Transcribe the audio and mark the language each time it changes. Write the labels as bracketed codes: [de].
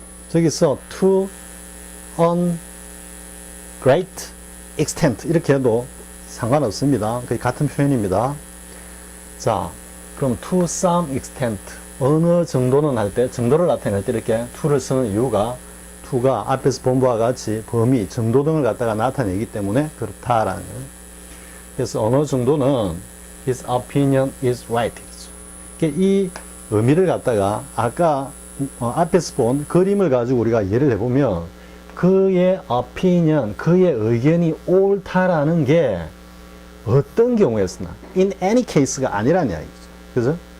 [ko] 저기서 [en] to an great extent [ko] 이렇게 해도 상관없습니다. 거의 같은 표현입니다. 자, 그럼 [en] to some extent [ko] 어느 정도는 할 때, 정도를 나타낼 때 이렇게 to를 쓰는 이유가 to가 앞에서 본 바와 같이 범위, 정도 등을 갖다가 나타내기 때문에 그렇다라는 거예요. 그래서 어느 정도는 [en] his opinion is right. [ko] 이 의미를 갖다가 아까 앞에서 본 그림을 가지고 우리가 이해를 해보면 그의 opinion, 그의 의견이 옳다라는 게 어떤 경우였으나 [en] in any case [ko] 가 아니라는 이야기죠. 그죠?